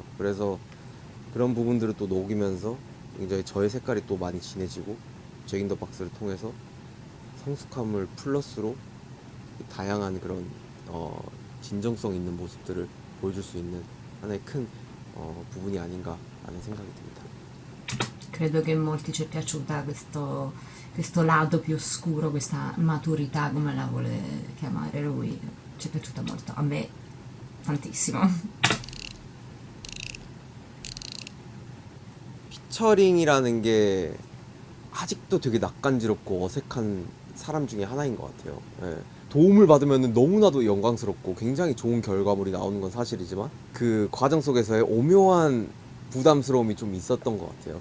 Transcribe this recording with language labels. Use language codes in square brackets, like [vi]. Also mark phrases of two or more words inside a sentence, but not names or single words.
[ko] 그래서 그런 부분들을 또 녹이면서 굉장히 저의 색깔이 또 많이 진해지고 잭 인 더 박스를 통해서 성숙함을 플러스로 다양한 그런 진정성 있는 모습들을 보여줄 수 있는 하나의 큰 부분이 아닌가라는 생각이 듭니다. [it] Credo che a molti ci è piaciuta questo lato più oscuro, questa maturità, come la vuole chiamare lui. Ci è piaciuta molto, a me tantissimo. [ko] 피처링이라는 게 아직도 되게 낯간지럽고 어색한 사람 중에 하나인 것 같아요. 예. 도움을 받으면 너무나도 영광스럽고 굉장히 좋은 결과물이 나오는 건 사실이지만 그 과정 속에서의 오묘한 부담스러움이 좀 있었던 것 같아요.